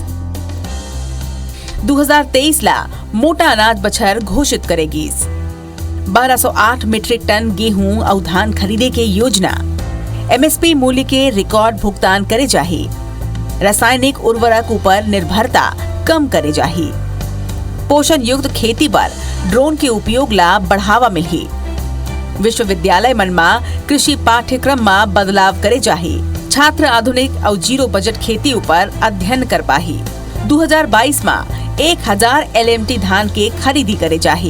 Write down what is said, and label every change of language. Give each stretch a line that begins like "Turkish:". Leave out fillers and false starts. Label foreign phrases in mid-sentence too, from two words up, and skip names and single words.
Chhattisgarhi: 2023 ला मोटा अनाज बछर घोषित करेगी। 1208 मीट्रिक टन गेहूं और धान खरीदे के योजना। MSP मूल्य के रिकॉर्ड भुगतान करे जाही। रासायनिक उर्वरक ऊपर निर्भरता कम करे जाही। पोषण युक्त खेती पर ड्रोन के उपयोग ला बढ़ावा मिलही। विश्वविद्यालय मन में कृषि पाठ्यक्रम में बदलाव करे जाही। छात्र आधुनिक और जीरो बजट खेती ऊपर अध्ययन कर पाही। 2022 में 1000 LMT धान के खरीदी करे जाही।